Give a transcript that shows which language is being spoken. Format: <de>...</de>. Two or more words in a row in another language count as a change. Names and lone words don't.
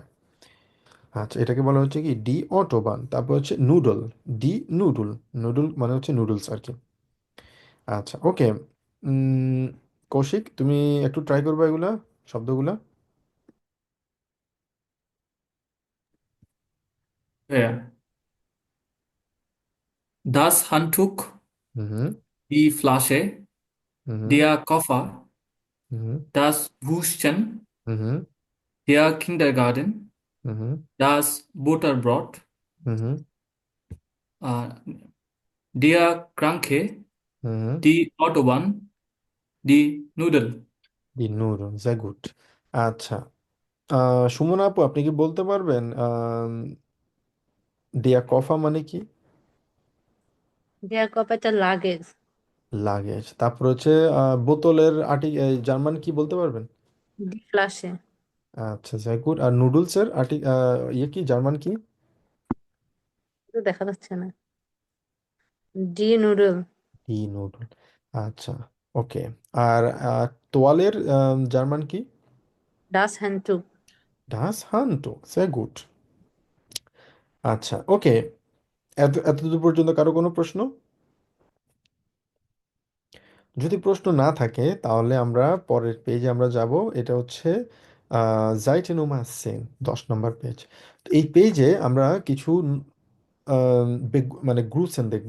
<bn>আচ্ছা, এটাকে বলা হচ্ছে কি</bn> <de>die Autobahn.</de> <bn>তারপর হচ্ছে নুডল।</bn> <de>die Nudel.</de> <bn>নুডল মানে হচ্ছে নুডলস আর কি। আচ্ছা, ওকে। কৌশিক, তুমি একটু ট্রাই করবে এগুলা শব্দগুলা। ভাইয়া,</bn> <de>das Handtuch, হুম die Flasche, হুম der Koffer, হুম das Würstchen, হুম der Kindergarten, হুম das Butterbrot, হুম äh, der Kranke, হুম die Autobahn, die Nudel। die Nudel, sehr gut।</de> <bn>আচ্ছা, সুমনা আপু, আপনি কি বলতে পারবেন</bn> <de>der Koffer</de> <bn>মানে কি?</bn> <de>der Kop</de> <bn>একটা লাগেজ। লাগেজ। তারপর হচ্ছে বোতলের জার্মান কি বলতে পারবেন?</bn> <de>die Flasche.</de> <bn>আচ্ছা,</bn> <de>sehr gut।</de> <bn>আর নুডলসের ইয়ে কি, জার্মান কি? দেখা যাচ্ছে না।</bn> <de>die Nudel.</de> <bn>ই নুডল। আচ্ছা, ওকে। আর তোয়ালের জার্মান কি?</bn> <de>das Handtuch. das Hanto, sehr gut।</de> <bn>আচ্ছা, ওকে। এতদূর পর্যন্ত কারো কোনো প্রশ্ন? যদি প্রশ্ন না থাকে তাহলে আমরা পরের পেজে আমরা যাব। এটা হচ্ছে</bn> <de>Seite Nummer 10,</de> <bn>10 নম্বর পেজ। তো এই পেজে আমরা কিছু মানে গ্রুসেন দেখব।</bn>